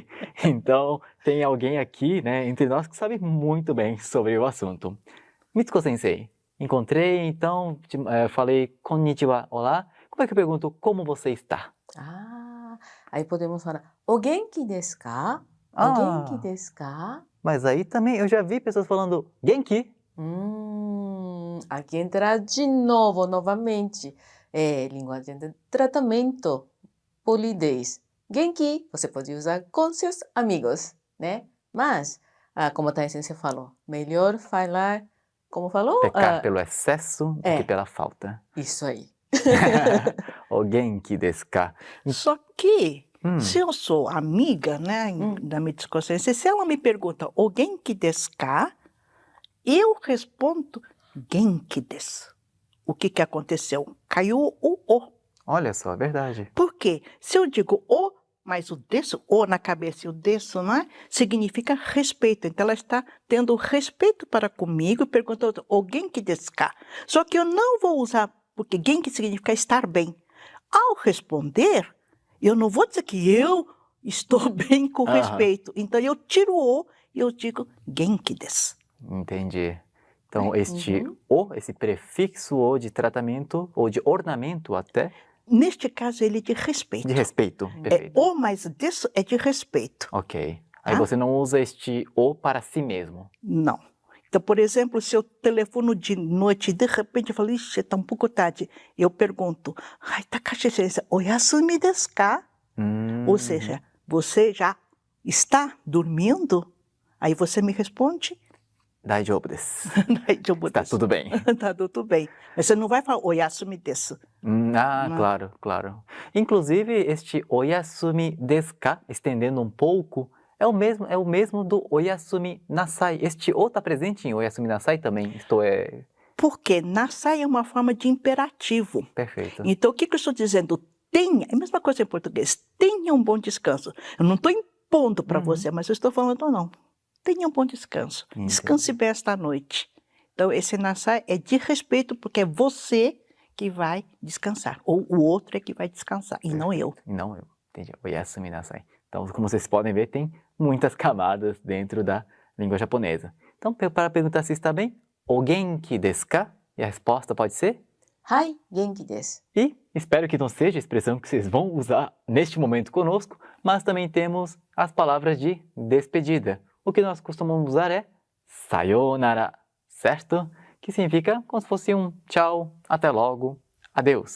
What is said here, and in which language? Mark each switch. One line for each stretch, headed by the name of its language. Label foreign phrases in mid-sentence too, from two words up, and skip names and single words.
Portuguese: Então, tem alguém aqui, né, entre nós que sabe muito bem sobre o assunto. Mitsuko Sensei, encontrei, então, falei konnichiwa, olá. Como é que eu pergunto como você está? Aí podemos falar,
Japanese: o genki desu ka? O genki desu ka?
Portuguese: Mas aí também eu já vi pessoas falando genki. Aqui entra de novo, novamente, linguagem de tratamento, polidez. Genki, você pode usar com seus amigos, né? Mas, como a Thais-sensei falou, melhor falar, como falou? Pecar pelo excesso do que pela falta. Isso aí.
Japanese: O genki desu ka?
Portuguese: Só que, se eu sou amiga, né, da Mitsuko Sensei, se ela me pergunta
Japanese: o genki desu ka,
Portuguese: eu respondo
Japanese: genki desu.
Portuguese: O que aconteceu? Caiu o o. Olha só, é verdade. Por quê? Se eu digo o, mas
Japanese: o desu,
Portuguese: o na cabeça e
Japanese: o desu,
Portuguese: não é? Significa respeito. Então ela está tendo respeito para comigo e perguntando
Japanese: o genki desu ka.
Portuguese: Só que eu não vou usar, porque genki significa estar bem. Ao responder, eu não vou dizer que eu estou bem com respeito. Então eu tiro o e eu digo
Japanese: genki desu.
Portuguese: Entendi. Então este o, esse prefixo o de tratamento ou de ornamento até. Neste caso ele é de respeito. De respeito, perfeito. O mais desu é de respeito. Ok. Aí você não usa este o para si mesmo. Não. Então, por exemplo, se eu telefono de noite e de repente eu falo, ixi, está um pouco tarde, eu pergunto, ai,
Japanese: Takashi-sensei, oyasumi desu ka?
Portuguese: Ou seja, você já está dormindo? Aí você me responde,
Japanese: Daijoubu desu. Daijoubu
Portuguese: Está
Japanese: desu.
Portuguese: tudo bem. Está tudo bem. Mas você não vai falar
Japanese: oyasumi desu.
Portuguese: Claro, claro. Inclusive, este
Japanese: oyasumi desu ka,
Portuguese: estendendo um pouco, é o mesmo do
Japanese: oyasumi nasai.
Portuguese: Este o está presente em
Japanese: oyasumi nasai
Portuguese: também? Porque nasai é uma forma de imperativo. Perfeito. Então, o que eu estou dizendo? Tenha, é a mesma coisa em português, tenha um bom descanso. Eu não estou impondo para você, mas eu estou falando, não. Tenha um bom descanso. Entendi. Descanse bem esta noite. Então, esse nasai é de respeito, porque é você que vai descansar. Ou o outro é que vai descansar, e não eu. E não eu. Entendi.
Japanese: Oyasumi nasai.
Portuguese: Então, como vocês podem ver, tem muitas camadas dentro da língua japonesa. Então, para perguntar se está bem,
Japanese: o genki desu ka?
Portuguese: E a resposta pode ser?
Japanese: Hai, genki desu.
Portuguese: E espero que não seja a expressão que vocês vão usar neste momento conosco, mas também temos as palavras de despedida. O que nós costumamos usar é sayonara, certo? Que significa como se fosse um tchau, até logo, adeus.